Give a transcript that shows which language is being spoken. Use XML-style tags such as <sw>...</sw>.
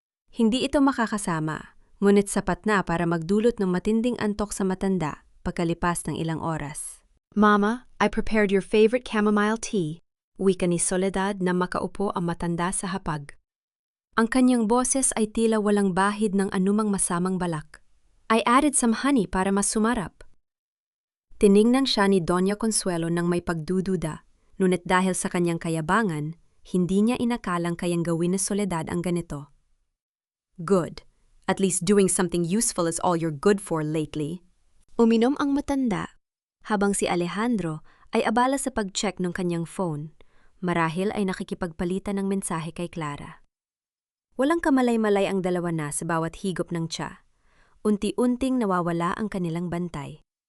<tl>Hindi ito makakasama, ngunit sapat na para magdulot ng matinding antok sa matanda pagkalipas ng ilang oras.</tl> <en>Mama, I prepared your favorite chamomile tea,</en> <tl>wika ni Soledad na makaupo ang matanda sa hapag. Ang kanyang boses ay tila walang bahid ng anumang masamang balak.</tl> <en>I added some honey</en> <tl>para mas sumarap. Tiningnan siya ni Doña Consuelo ng may pagdududa, ngunit dahil sa kanyang kayabangan, hindi niya inakalang kayang gawin ni Soledad ang ganito.</tl> <en>Good. At least doing something useful is all you're good for lately.</en> <tl>Uminom ang matanda, habang si Alejandro ay abala sa pag-check ng kanyang phone, marahil ay nakikipagpalitan ng mensahe kay Clara. Walang kamalay-malay ang dalawa na sa bawat higop ng tsa. Unti-unting nawawala ang kanilang bantay.</tl>